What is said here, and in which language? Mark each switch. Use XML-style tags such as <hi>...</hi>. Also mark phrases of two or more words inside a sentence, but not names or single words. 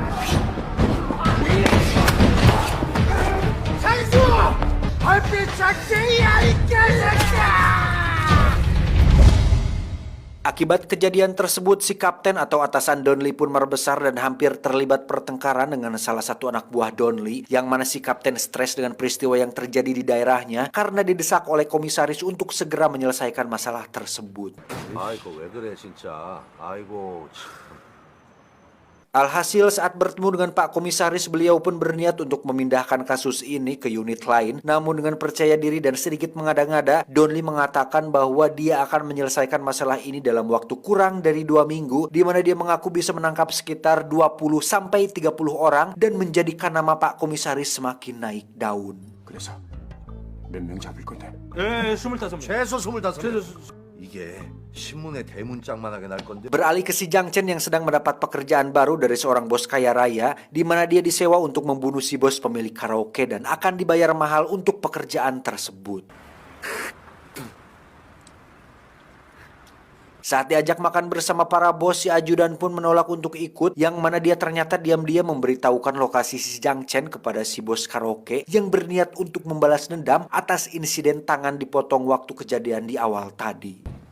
<id>Akibat kejadian tersebut, si kapten atau atasan Don Lee pun membesar dan hampir terlibat pertengkaran dengan salah satu anak buah Don Lee, yang mana si kapten stres dengan peristiwa yang terjadi di daerahnya karena didesak oleh komisaris untuk segera menyelesaikan masalah tersebut.</id> <ko>아이고 왜 그래 진짜. 아이고 참.</ko> <id>Alhasil saat bertemu dengan Pak Komisaris, beliau pun berniat untuk memindahkan kasus ini ke unit lain. Namun dengan percaya diri dan sedikit mengada-ngada, Donli mengatakan bahwa dia akan menyelesaikan masalah ini dalam waktu kurang dari 2 minggu, di mana dia mengaku bisa menangkap sekitar 20-30 orang dan menjadikan nama Pak Komisaris semakin naik daun.</id> <ko>그래서 몇 명 잡을 건데? 예, 25명. 최소 25명. 이게 신문에 대문짝만하게 날 건데.</ko> <id>Beralih ke si Jiang Chen yang sedang mendapat pekerjaan baru dari seorang bos kaya raya, di mana dia disewa untuk membunuh si bos pemilik karaoke dan akan dibayar mahal untuk pekerjaan tersebut. Saat diajak makan bersama para bos, si ajudan pun menolak untuk ikut, yang mana dia ternyata diam-diam memberitahukan lokasi si Jiang Chen kepada si bos karaoke yang berniat untuk membalas dendam atas insiden tangan dipotong waktu kejadian di awal tadi.</id>